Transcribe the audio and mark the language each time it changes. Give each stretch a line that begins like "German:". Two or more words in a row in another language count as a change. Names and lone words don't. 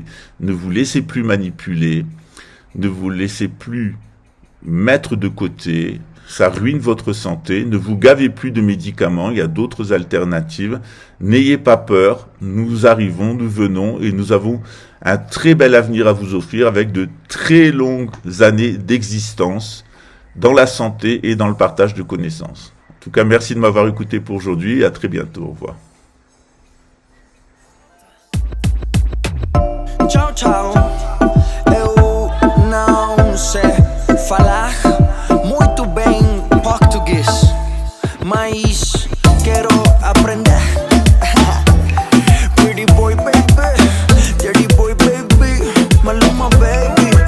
French: Ne vous laissez plus manipuler, ne vous laissez plus mettre de côté, ça ruine votre santé, ne vous gavez plus de médicaments, il y a d'autres alternatives, n'ayez pas peur, nous arrivons, nous venons et nous avons un très bel avenir à vous offrir avec de très longues années d'existence dans la santé et dans le partage de connaissances. En tout cas, merci de m'avoir écouté pour aujourd'hui et à très bientôt, au revoir.
Italian: Ciao, ciao.
Portuguese: Eu não sei falar muito bem português, mas quero aprender.
English: Pretty boy baby, dirty boy baby, Maluma baby.